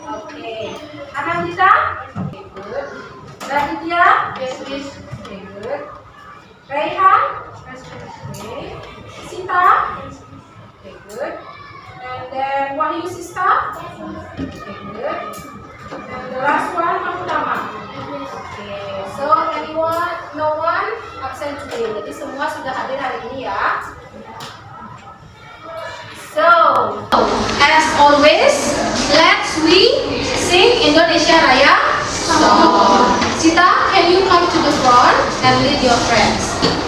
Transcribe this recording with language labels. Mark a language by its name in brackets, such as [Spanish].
[English] Okay. Anandita. Okay, good. Raditya. Yes, please. Okay, good. Raihan. Okay. Sita. Okay, good. And then Wahyu Sista. Okay, good. And the last one, Mahutama. Okay, so no one absent today. [Indonesian] Jadi semua sudah hadir hari ini ya. [English] So, as always, let's we sing Indonesia Raya song. Sita, can you come to the front and lead your friends?